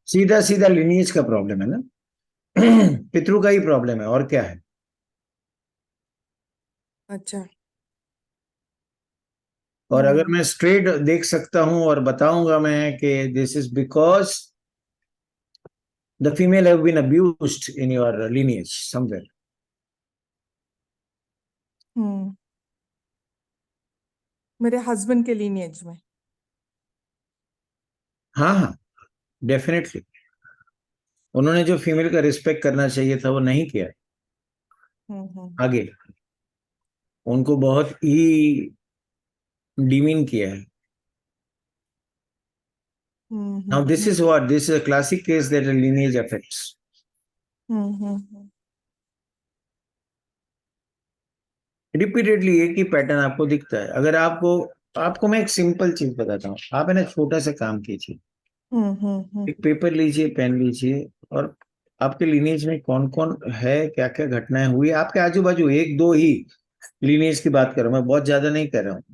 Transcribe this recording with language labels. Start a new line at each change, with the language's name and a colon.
Hindi: सीधा सीधा लीनिएज का प्रॉब्लम है ना। पितरों का ही प्रॉब्लम है, और क्या है? अच्छा। और अगर हम्म। मैं स्ट्रेट देख सकता हूं और बताऊंगा मैं कि
English: This is because the female have been abused in your lineage somewhere.
Hindi: मेरे हस्बैंड के लीनिएज में। हाँ हाँ, डेफिनेटली उन्होंने जो फीमेल का रिस्पेक्ट करना चाहिए था वो नहीं किया। आगे उनको बहुत ही डिमीन किया है।
English: Now this is a classic case that a lineage affects.
Hindi: Repeatedly एक ही पैटर्न आपको दिखता है। अगर आपको मैं एक सिंपल चीज बताता हूँ। आप है ना छोटा सा काम कीजिए, एक पेपर लीजिए, पेन लीजिए, और आपके लिनेज में कौन कौन है, क्या क्या घटनाएं हुई आपके आजू बाजू, एक दो ही लिनेज की बात कर रहा हूँ मैं, बहुत ज्यादा नहीं कर रहा हूँ।